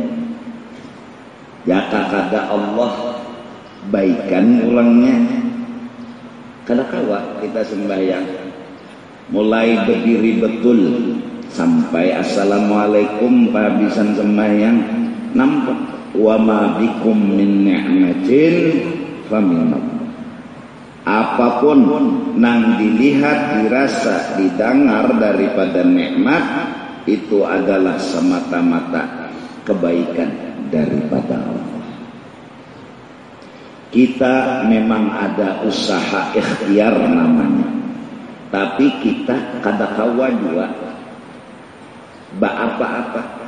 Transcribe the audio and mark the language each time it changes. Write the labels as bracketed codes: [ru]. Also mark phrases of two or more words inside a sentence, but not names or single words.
[bjn] Jaka kada Allah baikan ulangnya, kada kawa kita sembahyang. Mulai berdiri betul sampai assalamualaikum kehabisan sembahyang, nampak [ar] وما بكم من نعمة فمن الله. [bjn] Apapun nang dilihat, dirasa, didengar daripada nikmat, itu adalah semata-mata kebaikan daripada Allah. Kita memang ada usaha ikhtiar namanya, tapi kita kada kawa juga apa-apa.